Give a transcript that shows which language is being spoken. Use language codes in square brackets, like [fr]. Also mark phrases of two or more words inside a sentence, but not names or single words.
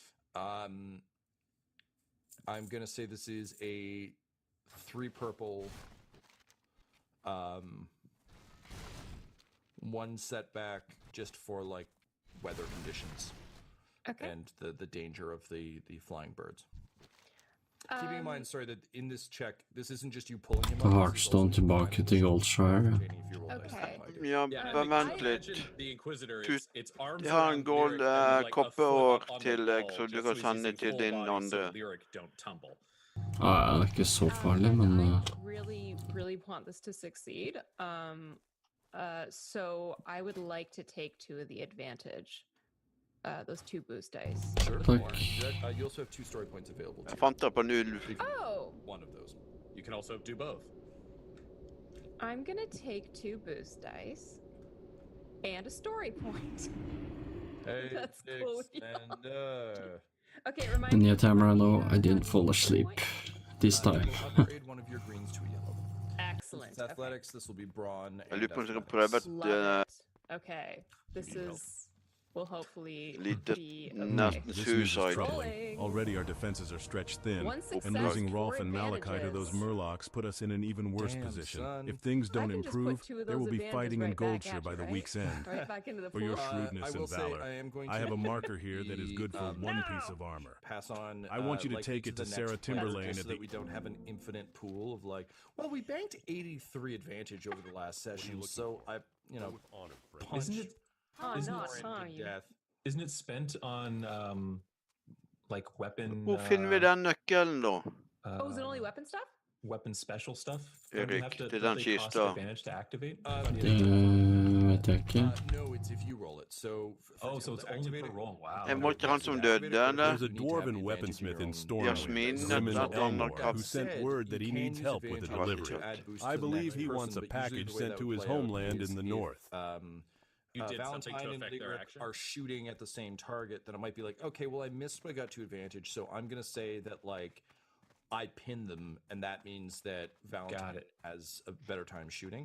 [en] I'm gonna say this is a 3 purple, 1 setback just for like weather conditions, and the danger of the flying birds. Keeping in mind, sorry, that in this check, this isn't just you pulling him up. [no] Heartstone tilbake til Goldshire. [en] Okay. [no] Ja, bare vent litt. [en] The Inquisitor, its arms [no] Jeg har en [en] around gold Lyric and like a foot [no] koppeår [en] up on the [no] til deg, [en] wall, [no] så du [en] just [no] kan [en] so he's [no] sende [en] using [no] til [en] full [no] din [en] body so [no] andre. [en] Lyric don't tumble. [no] Ja, det er ikke så farlig, men [en] Really want this to succeed. So I would like to take 2 of the advantage. Those 2 boost dice. Sure. You also have 2 story points available. [no] Jeg fant det på 0. [en] Oh! One of those. You can also do both. I'm gonna take 2 boost dice and a story point. Hey, That's cool. Okay, and remind me. yet Tamara, no, I didn't fall asleep this time. Upgrade one of your greens to a yellow. Excellent. This is athletics. This will be brawn. [no] Jeg lurer på om jeg skal prøve et [en] Okay, this will hopefully [no] lite [en] be [no] nesten [en] This news is suicide. troubling. Already our defenses are stretched thin, One success, and losing Rolf 4 and Malachi to those advantages. Murlocs put us in an even worse Damn, position. son. If things I don't can just put improve, 2 of there those will be advantages fighting in right back Goldshire at by you, the right? week's end. Right back into the For your pool. shrewdness I will and say valor, I am going I to have a marker here that is good for the, 1 piece of armor. Pass on. I want you to like, take it to the Sarah next player, Timberlane just at so that the- we don't have an infinite pool of like. Well, we banked 83 advantage over the last session, so I, punch. Isn't it? Oh, Isn't not it- time. Death. Isn't it spent on like weapon? [no] Hvor finner vi den nøkkelen, da? [en] Oh, is it only weapon stuff? Weapon special stuff? Erik, Don't you have to, [no] det er [en] don't [no] den [en] they cost [no] kista. [en] advantage to activate? [no] Vet jeg ikke. [en] No, it's if you roll it. So. So it's only per roll. Wow. [no] Jeg var ikke han som døde, eller? [en] There's a dwarven weaponsmith in Yasmin, Stormwind, Simon that one Elmore, not who sent word that he needs help with a delivery. I believe he wants a package sent to his homeland in the north. You did something Valentine to and affect their Lyric action? are shooting at the same target, then it might be like, okay, well, I missed, but I got 2 advantage, so I'm going to say that, like, I pin them, and that means that Valentine has a better time shooting.